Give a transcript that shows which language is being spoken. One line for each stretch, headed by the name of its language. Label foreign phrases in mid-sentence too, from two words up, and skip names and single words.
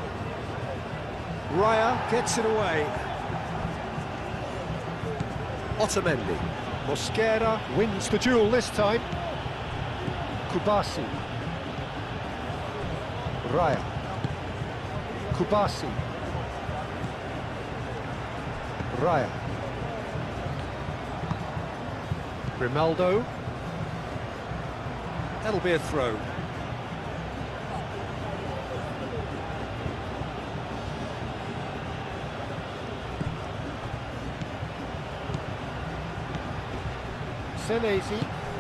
English: Raya gets it away. Otamendi. Mosquera wins the duel this time. Kubasi. Raya. Kubasi. Raya. Grimaldo. That'll be a throw. Senesi.